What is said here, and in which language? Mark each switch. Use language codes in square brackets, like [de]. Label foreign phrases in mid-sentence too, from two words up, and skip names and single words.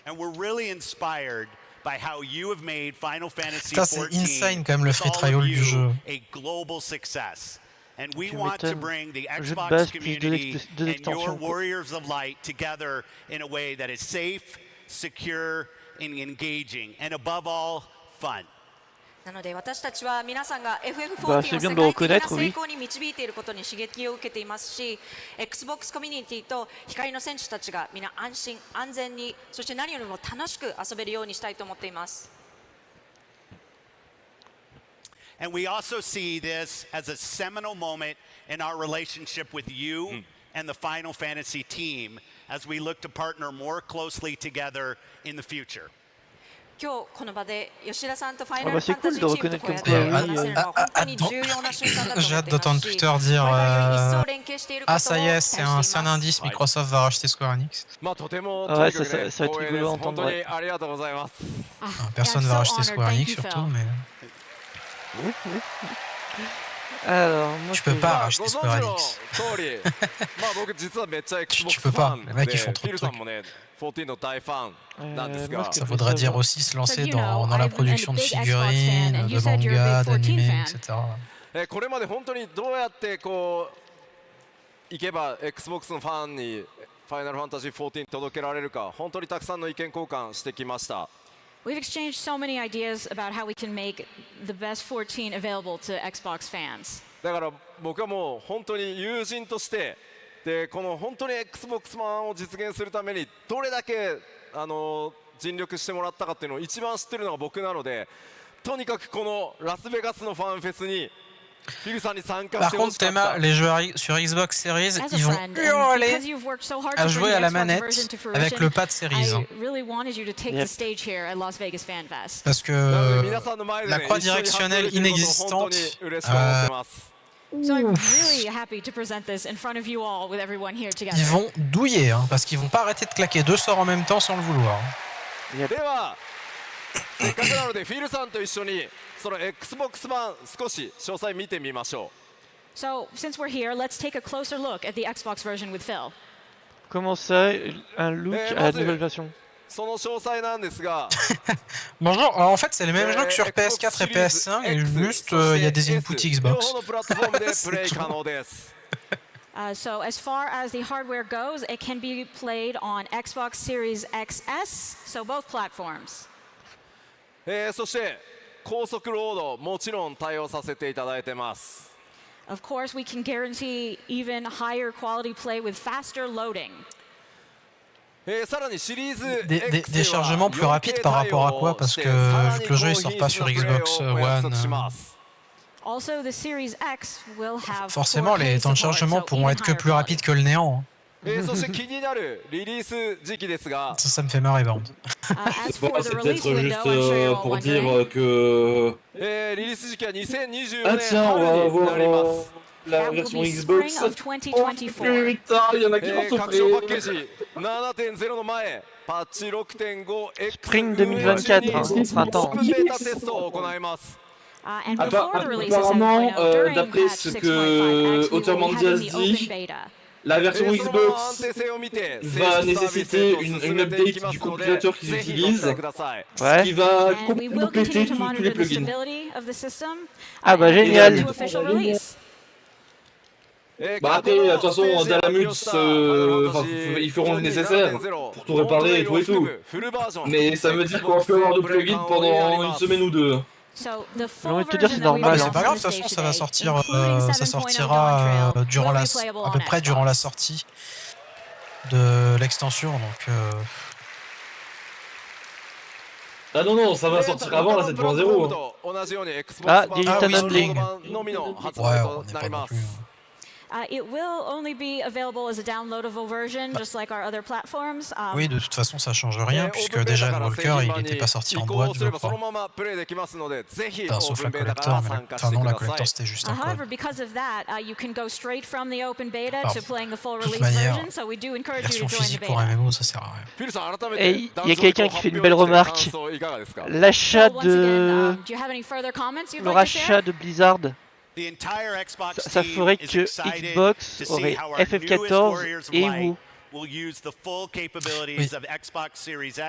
[en] And we're really inspired by how you have made Final Fantasy [fr] Putain, c'est [en] XIV [fr] insane quand même le [en] with [fr] free [en] all of [fr] trial du [en] you [fr] jeu. [en] a global success. And we [fr] Tu [en] want to [fr] m'étonnes. [en] bring the [fr] Jeu de [en] Xbox [fr] base plus [en] community [fr] deux [en] and your [fr] extensions, quoi. [en] Warriors of Light together in a way that is safe, secure, and engaging, and above all, fun. [ja] なので私たちは皆さんが FF14 [fr] Bah, [ja] を [fr] c'est [ja] 世 [fr] bien de le [ja] 界的な [fr] reconnaître, [ja] 成 [fr] oui. [ja] 功に導いていることに刺激を受けていますし Xbox コミュニティと光の戦士たちが皆安心安全にそして何よりも楽しく遊べるようにしたいと思っています。 [en] And we also see this as a seminal moment in our relationship with you and the Final Fantasy team as we look to partner more closely together in the future. [ja] 今日この場で吉田さんとファイ [fr] Ah [ja] ナ [fr] bah [ja] ルファ [fr] c'est [ja] ンタ [fr] cool [ja] ジ [fr] de [ja] ーチームと [fr] reconnaître [ja] こうや [fr] comme [ja] って [fr] quoi [ja] 話せ [fr] oui. [ja] るのは本当に重要な瞬間だと思 [fr] J'ai [ja] っ [fr] hâte [ja] ていま [fr] d'entendre [ja] すし [fr] Twitter dire [ja] これからより一層連携していること [fr] Ah [ja] を [fr] ça y [ja] 期待 [fr] est, [ja] して [fr] c'est [ja] い [fr] un [ja] ます。 [fr] indice, Microsoft va racheter Square Enix. [ja] まあとても [fr] Ah [ja] と [fr] ouais, [ja] にかく [fr] ça [ja] ね [fr] va être [ja] 光栄 [fr] rigolo [ja] です [fr] à [ja] 本 [fr] entendre. [ja] 当に [fr] Ouais. [ja] ありがとうございます。 [fr] Personne [en] Yeah, [fr] va [en] so [fr] racheter [en] honored. [fr] Square [en] Thank [fr] Enix [en] you, [fr] surtout, [en] Phil. [fr] mais Alors, moi, tu peux je- pas [ja] まあご [fr] racheter [ja] 存知 [fr] Square [ja] の [fr] Enix. [ja] 通りまあ僕実はめっちゃ Xbox [fr] peux [ja] フ [fr] pas. [ja] ァン [fr] Les mecs, [ja] で [fr] ils [ja] フ [fr] font trop [ja] ィ [fr] de [ja] ルさん [fr] trucs. [ja] もね14の大ファンなんです [fr] moi, [ja] が [fr] ce Ça que je voudrait veux dire savoir- aussi se lancer [en] So, you know, [fr] dans la [en] I'm [fr] production [en] a [fr] de [en] big Xbox fan, [fr] figurines, [en] and [fr] de [en] you said you're a [fr] mangas, [en] big 14 [fr] d'animés, [en] fan. [fr] etc. [ja] これまで本当にどうやってこういけば Xbox のファンにファイナルファンタジー14届けられるか本当にたくさんの意見交換してきました。 [en] We've exchanged so many ideas about how we can make the best 14 available to Xbox fans. [ja] だから僕はもう本当に友人としてでこの本当に Xbox ファンを実現するためにどれだけ尽力してもらったかっていうのを一番知ってるのが僕なのでとにかくこのラスベガスのファンフェスにフィルさんに参加 [fr] Par [ja] してほ [fr] contre, [ja] しかっ [fr] Théma, [ja] た。 [fr] les joueurs sur Xbox Series, [en] As a [fr] ils vont [en] friend, and [fr] hurler [en] because you've worked so hard [fr] à [en] to [fr] jouer [en] bring [fr] à [en] the [fr] la [en] Xbox [fr] manette [en] version to [fr] avec [en] fruition, [fr] le pad Series. [en] I really wanted you to take Yep. the stage here at Las Vegas Fan Fest. [fr] Parce que [ja] なので皆さんの前で [fr] la [ja] ね [fr] croix [ja] 一緒に発表で [fr] directionnelle [ja] きることを本当 [fr] inexistante, [ja] に嬉しく思ってます。 [en] So I'm really happy to present this in front of you all with everyone here together. [fr] ils vont douiller, hein, parce qu'ils vont pas arrêter de claquer deux sorts en même temps sans le vouloir. [ja] ではせっかくなのでフィルさんと一緒にその Xbox 版少し詳細見てみましょ [en] So since we're here, let's take a closer look at the Xbox version with Phil. [fr] Comment ça, un look à la vas-y. nouvelle version? [ja] う。その詳細なんですが [fr] Bonjour, alors en fait c'est les mêmes jeux que sur [ja] Xbox [fr] PS4 et [ja] Series [fr] PS5 et [ja] X [fr] juste [ja] そして [fr] il y a des [ja] S [fr] inputs [ja] 両 [fr] Xbox. [ja] 方のプラットフォームでプ [fr] C'est [ja] レイ [fr] tout. [ja] 可能です。 [en] So as far as the hardware goes, it can be played on Xbox Series XS, so both platforms. [ja] そして高速ロードもちろん対応させていただいてます。 [en] Of course, we can guarantee even higher quality play with faster loading. [ja] さらにシリーズ [fr] Des chargements plus rapides par rapport à quoi? Parce que vu que le jeu il sort pas sur Xbox One, [en] Also, the Series X will have [fr] forcément [en] 4K [fr] les temps de [en] support, [fr] chargement [en] so [fr] pourront [en] even [fr] être que [en] higher [fr] plus [en] quality. [fr] rapides que le néant. [ja] そして気になるリリース時期ですが [fr] Ça me fait marrer par contre. [en] As for the [fr] C'est [en] release [fr] peut-être [en] window, [fr] juste [en] I'm sure you're all [fr] pour dire [en] wondering. [fr] que... [ja] リリース時期は2024 [fr] Ah [ja] 年 [fr] tiens, on va [ja] 春に [fr] avoir [ja] なります。 [fr] la [en] That will [fr] version [en] be spring [fr] Xbox. [en] of [fr] Oh [en] 2024. [fr] putain, il y en a qui vont [ja] 拡張パッケ [fr] souffrir. [ja] ージ 7.0 の前パッチ 6.5X [fr] Spring 2024, hein, printemps. [ja] オープンベータテストを行います。 [en] And before the release of [fr] Apparemment, [en] 7.0, during [fr] d'après [en] patch [fr] ce [en] 6.5X, [fr] que [en] we will [fr] Auteur [en] be [fr] Mandias [en] having the open [fr] dit, [en] beta. [fr] la version [ja] そのまま安 [fr] Xbox [ja] 定性を見て [fr] va nécessiter une update du compilateur qu'ils [ja] ぜひご期 [fr] utilisent, [ja] 待ください。 [fr] ce Ouais. qui va [en] And we will [fr] complètement [en] continue [fr] péter [en] to [fr] tous [en] monitor [fr] les [en] the [fr] plugins. [en] stability of the system. [fr] Ah bah [en] and [fr] génial. [en] lead to official release. [fr] Bah après, de toute façon, Dalamus, enfin, ils feront le nécessaire pour tout réparer et tout et tout. Mais ça veut dire qu'on va plus avoir de plugins pendant une semaine ou deux. [en] So the [fr] J'ai [en] full [fr] envie de te dire, [en] version [fr] c'est [en] that we [fr] normal, [en] announced [fr] hein. C'est pas [en] on [fr] grave, [en] the [fr] de toute façon [en] stage [fr] ça va [en] today, [fr] sortir, [en] including [fr] ça [en] 7.0 [fr] sortira [en] Dawn Trail, [fr] durant [en] will [fr] la, [en] be playable [fr] à peu [en] on [fr] près durant la [en] Xbox. [fr] sortie de l'extension. Donc Ah non, non, ça va sortir avant la 7.0. Ah, Digital oui, Handling. ouais, on n'est pas non plus. [en] It will only be available as a downloadable version, just like our other platforms. [fr] Oui, de toute façon ça change rien puisque déjà Endwalker il n'était pas sorti en boîte, je crois. Enfin, sauf la collector, mais enfin non, la collector c'était juste un [en] However, [fr] code. [en] because of that, you can go straight from the open beta [fr] Alors, [en] to playing the full [fr] de toute [en] release [fr] manière, [en] version. So we do encourage you [fr] Version [en] to join the [fr] physique pour [en] beta. [fr] un MMO ça sert à rien. Et il y a quelqu'un qui fait une belle remarque. L'achat [en] So once again, [fr] de... [en] do you have any further comments you'd [fr] Le [en] like to share? [fr] rachat de Blizzard, [en] The entire Xbox [fr] ça [en] team [fr] ferait [en] is [fr] que [en] excited [fr] Xbox [en] to see [fr] aurait [en] how our newest [fr] FF14 [en] Warriors of [fr] et [en] Light [fr] WoW. [en] will use the full capabilities of Xbox Series X.